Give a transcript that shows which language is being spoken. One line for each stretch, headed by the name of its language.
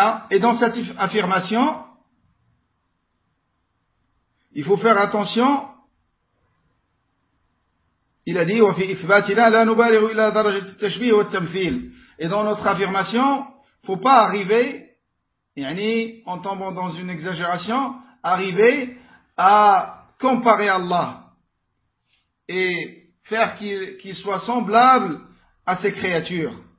French: Et dans cette affirmation, il faut faire attention. Il a dit,
Arabic: وفي إثباتنا لا نبالغ إلى درجة التشبيه والتمثيل.
French: Et dans notre affirmation, faut pas arriver, يعني, en tombant dans une exagération, arriver à comparer Allah et faire qu'il soit semblable à ses créatures.